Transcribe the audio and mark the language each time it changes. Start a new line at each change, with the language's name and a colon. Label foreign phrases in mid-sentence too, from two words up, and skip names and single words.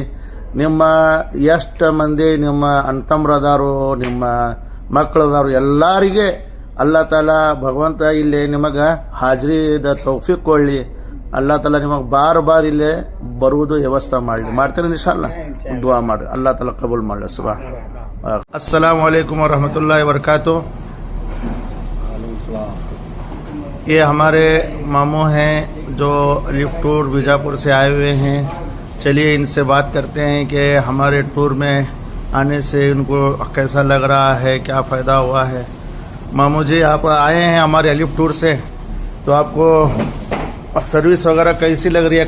Kannada: ನಿಮ್ಮ ಎಷ್ಟು ಮಂದಿ ನಿಮ್ಮ ಅಣ್ತಮ್ರದಾರು, ನಿಮ್ಮ ಮಕ್ಕಳದಾರು ಎಲ್ಲರಿಗೆ ಅಲ್ಲಾ ತಾಲಾ ಭಗವಂತ ಇಲ್ಲಿ ನಿಮಗ ಹಾಜರಿದ ತೌಫೀಕ್ ಕೊಡ್ಲಿ. ಅಲ್ಲಾ ತಾಲಾ ನಿಮಗೆ ಬಾರ್ ಇಲ್ಲೇ ಬರುವುದು ವ್ಯವಸ್ಥೆ ಮಾಡಲಿ. ಮಾಡ್ತೀರಿ ಇನ್ಶಾಲ್ಲಾ? ದುವಾ ಮಾಡಿ ಅಲ್ಲಾ ತಾಲಾ ಕಬೂಲ್ ಮಾಡಲಿ. ಸುಬಾನ್.
Arabic: السلام عليكم ورحمة الله وبركاته.
Hindi: ये हमारे मामू हैं जो अलिफ टूर बीजापुर से आए हुए हैं। चलिए इनसे बात करते हैं कि हमारे टूर में आने से उनको कैसा लग रहा है, क्या फ़ायदा हुआ है। मामू जी, आप आए हैं हमारे अलिफ टूर से, तो आपको सर्विस वगैरह कैसी लग रही है?